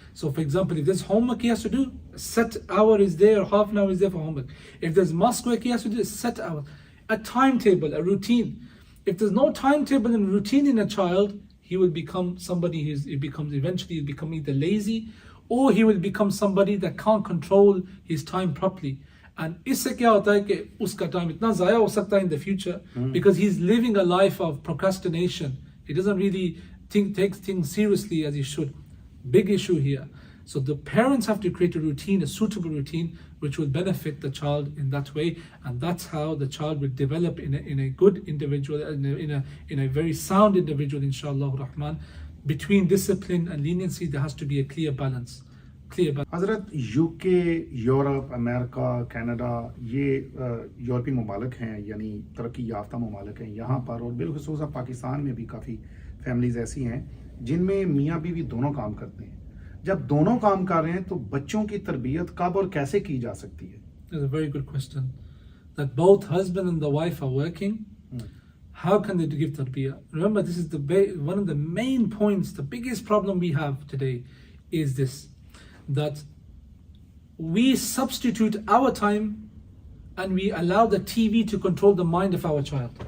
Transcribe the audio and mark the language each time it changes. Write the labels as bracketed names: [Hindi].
[English] So for example, if there's homework he has to do, a set hour is there, half an hour is there for homework. If there's mosque work he has to do, a set hour. A timetable, a routine. If there's no timetable and routine in a child, he will become somebody eventually he'll become either lazy, or he will become somebody that can't control his time properly. [Urdu] And اس سے کیا ہوتا ہے کہ اس کا time اتنا ضائع ہو سکتا ہے [English] in the future because he's living a life of procrastination. He doesn't really take things seriously as he should. Big issue here. So the parents have to create a routine, a suitable routine, which will benefit the child in that way, and that's how the child will develop in a good individual, in a very sound individual, inshallah rahman. Between discipline and leniency, there has to be a clear balance. [Urdu] حضرت UK, Europe, امریکہ, Canada یہ یورپی ممالک ہیں, یعنی ترقی یافتہ ممالک ہیں. یہاں پر اور بالخصوص پاکستان میں بھی کافی فیملیز ایسی ہیں جن میں میاں بیوی دونوں کام کرتے ہیں. جب دونوں کام کر رہے ہیں تو بچوں کی تربیت کب اور کیسے کی جا سکتی ہے؟ [English] That's a very good question. That both husband and the wife are working. How can they give tarbiyah? Remember, this is one of the main points. The biggest problem we have today is this, that we substitute our time and we allow the TV to control the mind of our child.